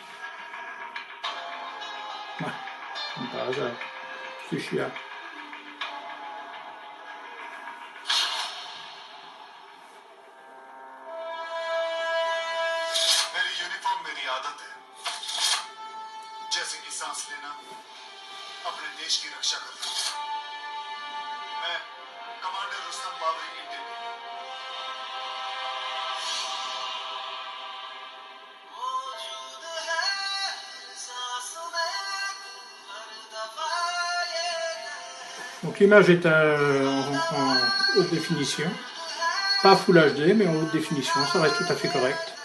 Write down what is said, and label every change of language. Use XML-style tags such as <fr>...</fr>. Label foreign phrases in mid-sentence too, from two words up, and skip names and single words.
<fr>Ouais, comme par hasard. Fuchsia.</fr> <hi>मेरी आदत है जैसे कि सांस लेना अपने देश की रक्षा करना मैं कमांडर रुस्तम बाबरी इंडियन</hi> <fr>Donc l'image est en haute définition, pas Full HD mais en haute définition, ça reste tout à fait correct.</fr>